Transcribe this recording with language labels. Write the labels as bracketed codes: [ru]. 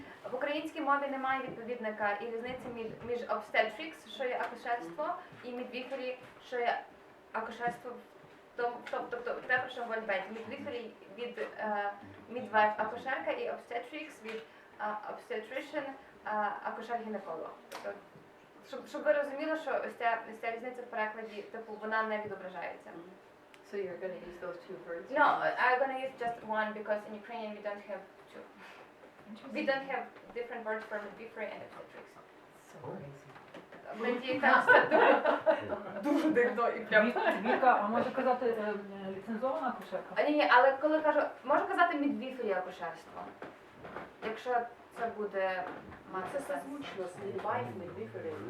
[uk] В українській мові немає відповідника і різниці між obstetrics, що є акушерство, і midwifery, що є акушерство, тобто те, про що говорить Беті. Midwifery від midwife акушерка і obstetrics від obstetrician акушер-гінеколог. Щоб ви розуміли, що ось ця різниця в перекладі, типу, вона не відображається. [en] So you're going to use those two words? No, I'm going to use just one because in Ukrainian we don't have two. We don't have different words for midwifery and obstetrics. So crazy. [uk] Мені кажеться, дуже дивно і прям. Віка, а може казати ліцензована акушерка? Ні, але коли кажу, можу казати midwifery акушерство, якщо це буде мати сенс. Це созвучно з midwifery.